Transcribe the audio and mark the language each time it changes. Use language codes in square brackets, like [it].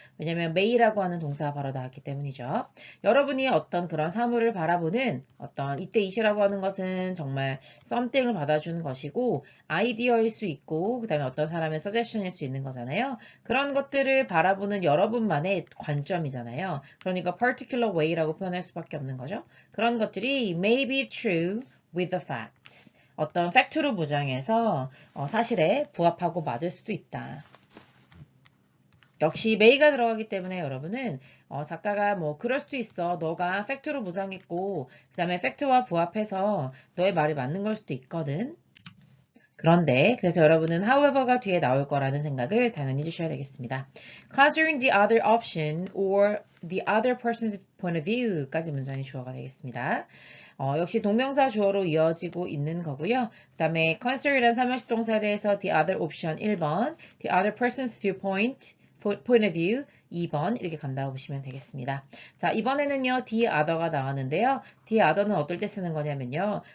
[ko] 왜냐면 may라고 하는 동사가 바로 나왔기 때문이죠. 여러분이 어떤 그런 사물을 바라보는 어떤 이때 it이라고 하는 것은 정말 something을 받아주는 것이고 아이디어일 수 있고 그 다음에 어떤 사람의 suggestion일 수 있는 거잖아요. 그런 것들을 바라보는 여러분만의 관점이잖아요. 그러니까 particular way라고 표현할 수밖에 없는 거죠. 그런 것들이 [en] may be true with the facts. [ko] 어떤 팩트로 무장해서 사실에 부합하고 맞을 수도 있다. 역시 may가 들어가기 때문에 여러분은 작가가 뭐 그럴 수도 있어. 너가 팩트로 무장했고 그 다음에 팩트와 부합해서 너의 말이 맞는 걸 수도 있거든. 그런데 그래서 여러분은 however가 뒤에 나올 거라는 생각을 당연히 해주셔야 되겠습니다. [en] Considering the other option or the other person's point of view까지 [ko] 문장이 주어가 되겠습니다. 역시 동명사 주어로 이어지고 있는 거고요. 그 다음에 consider이라는 삼형식 동사에 대해서 [en] the other option [ko] 1번, [en] the other person's viewpoint, point of view [ko] 2번 이렇게 간다고 보시면 되겠습니다. 자, 이번에는요. the other가 나왔는데요. the other는 어떨 때 쓰는 거냐면요.